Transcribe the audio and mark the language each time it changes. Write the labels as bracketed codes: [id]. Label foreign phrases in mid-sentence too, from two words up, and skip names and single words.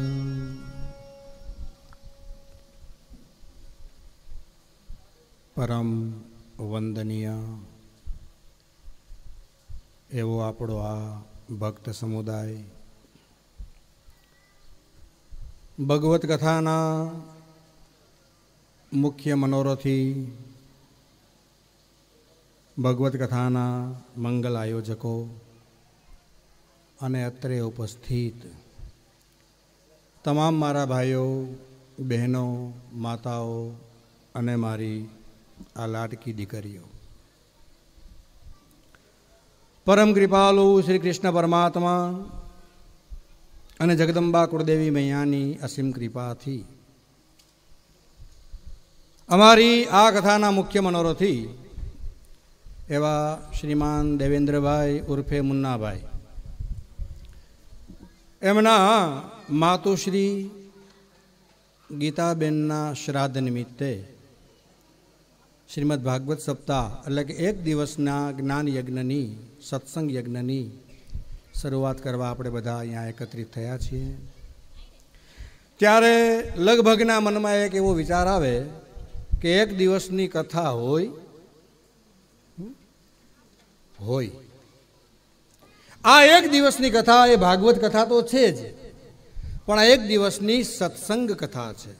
[gu] પરમ વંદનીય એવો આપણો આ ભક્ત સમુદાય ભગવત કથાના મુખ્ય મનોરથી ભગવત કથાના મંગલ આયોજકો અને અત્રે ઉપસ્થિત તમામ મારા ભાઈઓ બહેનો માતાઓ અને મારી આ લાડકી દીકરીઓ, પરમ કૃપાળુ શ્રી કૃષ્ણ પરમાત્મા અને જગદંબા કુળદેવી મૈયાની અસીમ કૃપા થી અમારી આ કથાના મુખ્ય મનોરથી એવા શ્રીમાન દેવેન્દ્રભાઈ ઉર્ફે મુન્નાભાઈ એમના માતુશ્રી ગીતાબેનના શ્રાદ્ધ નિમિત્તે શ્રીમદ ભાગવત સપ્તાહ એટલે કે એક દિવસના જ્ઞાન યજ્ઞની સત્સંગ યજ્ઞની શરૂઆત કરવા આપણે બધા અહીંયા એકત્રિત થયા છીએ। ત્યારે લગભગના મનમાં એક એવો વિચાર આવે કે એક દિવસની કથા હોય આ એક દિવસની કથા એ ભાગવત કથા તો છે જ, પણ આ એક દિવસની સત્સંગ કથા છે।